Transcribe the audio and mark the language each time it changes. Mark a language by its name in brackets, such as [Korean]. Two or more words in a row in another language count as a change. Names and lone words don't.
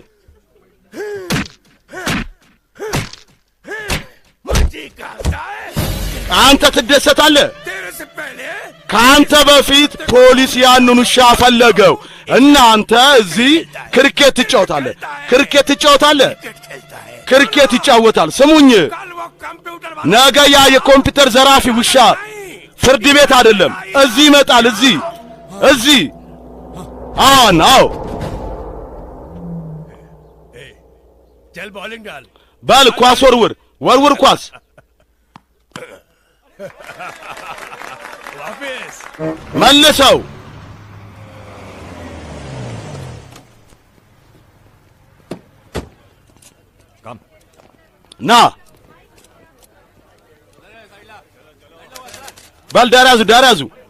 [Amharic] አንተ ትደሰታለህ ካንተ በፊት ፖሊስ ያንኑ ውሻ ፈለገው እናንተ እዚህ ክርኬት ትጫወታለህ ክርኬት ይጫወታል ስሙኝ ነገ ያ የኮምፒውተር ዘራፊ ውሻ ፍርድ ቤት አይደለም እዚህ ይመጣል እዚህ አዎ [Hindi] चल बॉलिंग डाल [Amharic] በል ኳስ ወርውር ኳስ [Hindi] वापस [Amharic] መልሰው ና በል ዳር ያዙ